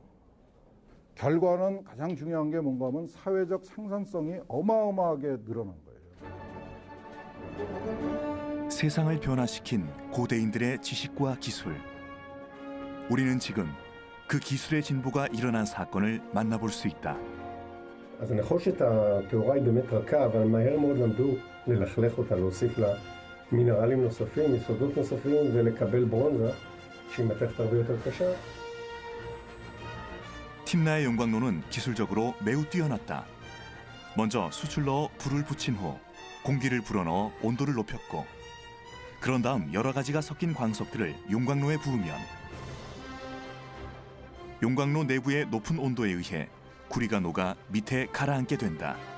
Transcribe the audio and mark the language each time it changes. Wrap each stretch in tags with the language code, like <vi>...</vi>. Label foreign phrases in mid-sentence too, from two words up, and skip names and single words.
<ko>결과는 가장 중요한 게 뭔가 하면 사회적 생산성이 어마어마하게 늘어난 거예요. 세상을 변화시킨 고대인들의 지식과 기술. 우리는 지금 그 기술의 진보가 일어난 사건을 만나볼 수 있다.</ko> <he>אז הנחושת הטהורה היא באמת רכה, אבל מהר מאוד למדו ללכלך אותה, להוסיף לה מינרלים נוספים, יסודות נוספים ולקבל ברונזה שהיא מתכת הרבה יותר קשה.</he> <ko>팀나의 용광로는 기술적으로 매우 뛰어났다. 먼저 숯을 넣어 불을 붙인 후 공기를 불어넣어 온도를 높였고, 그런 다음 여러 가지가 섞인 광석들을 용광로에 부으면 용광로 내부의 높은 온도에 의해 구리가 녹아 밑에 가라앉게 된다.</ko>